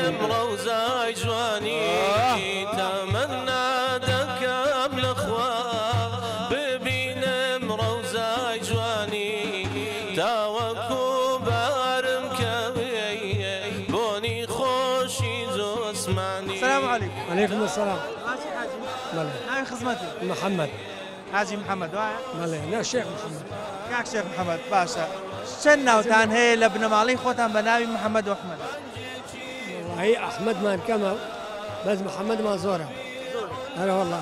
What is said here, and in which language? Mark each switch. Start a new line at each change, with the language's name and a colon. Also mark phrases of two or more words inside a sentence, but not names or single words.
Central Kurdish: ڕەوزای جوانی تەمەنا دەکەم لەخوا ببینم ڕەوزای جوانی تاوەکو بارم کەوێ بۆنی خۆشی جۆسمانی.
Arabic: السلام عليكم. عليكم السلام.
Central Kurdish: ناوی خزمەتی محمد. حاجی محەممەد وایە؟ بەڵێ نا شێخ محەممەد. کاک شێخ محەممەد باشە چەند ناوتان هەیە لە بنەماڵی خۆتان بە ناوی محەممەد و ئەحمەد؟ هی ئەحمەدمان کەمە بەس محەممەدمان زۆرە. هەرە وەڵڵا.